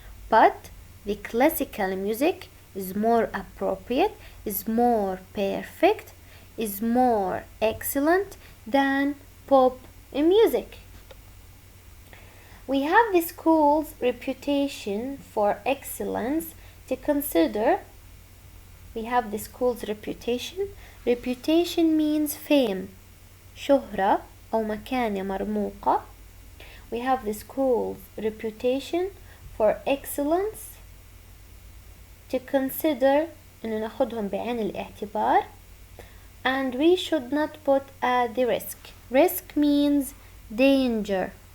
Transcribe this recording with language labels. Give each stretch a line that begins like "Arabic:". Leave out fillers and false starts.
English: But the classical music is more appropriate, is more perfect, is more excellent than pop music. We have the school's reputation for excellence to consider. We have the school's reputation. Reputation means fame,
Arabic: شهرة أو مكانة مرموقة.
English: We have the school's reputation for excellence to consider,
Arabic: إنه ناخدهم بعين الاعتبار.
English: And we should not put at the risk. Risk means danger.